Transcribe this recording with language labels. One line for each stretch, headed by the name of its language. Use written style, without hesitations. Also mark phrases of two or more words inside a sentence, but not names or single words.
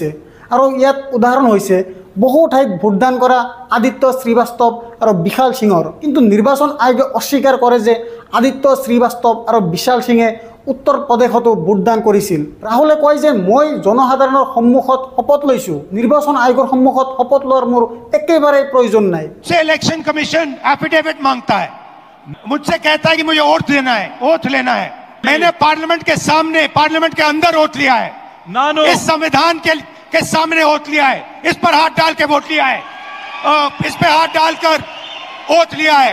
Assamese: আৰু ইয়াত উদাহৰণ হৈছে বহু ঠাইত ভোটদান কৰা আদিত্য শ্ৰীবাস্তৱ আৰু বিশাল সিঙৰ। কিন্তু নিৰ্বাচন আয়োগে অস্বীকাৰ কৰে যে আদিত্য শ্ৰীবাস্তৱ আৰু বিশাল সিঙে উত্তৰ প্ৰদেশতো ভোটদান কৰিছিল। ৰাহুলে কয় যে মই জনসাধাৰণৰ সন্মুখত শপত লৈছোঁ, নিৰ্বাচন আয়োগৰ সন্মুখত শপত লোৱাৰ মোৰ একেবাৰে প্ৰয়োজন নাই।
English: election commission
Hindi: एफिडेविट मांगता है, मुझसे कहता है कि मुझे ओथ लेना है। मैंने पार्लियामेंट के सामने, पार्लियामेंट के अंदर ओथ लिया है, इस संविधान के सामने ओथ लिया है, इस पर हाथ डाल के वोट लिया है, इस पे हाथ डालकर ओथ लिया है।